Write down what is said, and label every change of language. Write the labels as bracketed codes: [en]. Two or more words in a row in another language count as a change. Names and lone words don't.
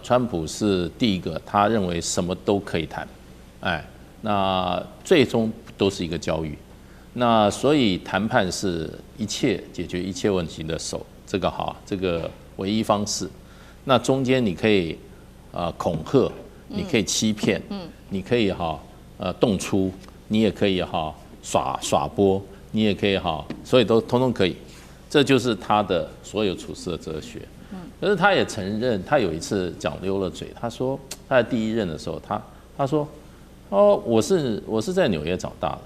[zh] 川普是第一個，他認為什麼都可以談，那最終都是一個交易。那所以談判是一切解決一切問題的這個唯一方式。那中間你可以恐嚇，你可以欺騙，你可以動粗。你也可以耍潑，你也可以所以都通通可以，這就是他的所有處事的哲學。可是他也承認，他有一次講溜了嘴，他說他在第一任的時候，他說我是在紐約長大的。